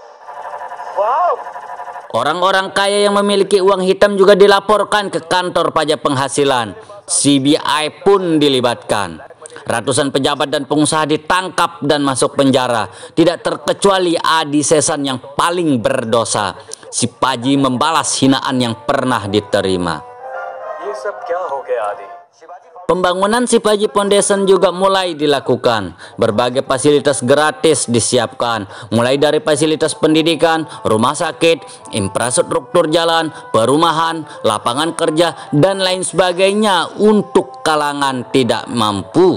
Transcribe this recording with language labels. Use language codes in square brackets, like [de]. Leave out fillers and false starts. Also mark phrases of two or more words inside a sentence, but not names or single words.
[id] Orang-orang kaya yang memiliki uang hitam juga dilaporkan ke kantor pajak penghasilan. CBI pun dilibatkan. Ratusan pejabat dan pengusaha ditangkap dan masuk penjara. Tidak terkecuali Adi Sesan yang paling berdosa. Si Paji membalas hinaan yang pernah diterima. [hi] ये सब क्या हो गया आदि? [id] Pembangunan si Paji Foundation juga mulai dilakukan. Berbagai fasilitas gratis disiapkan, mulai dari fasilitas pendidikan, rumah sakit, infrastruktur jalan, perumahan, lapangan kerja, dan lain sebagainya untuk kalangan tidak mampu.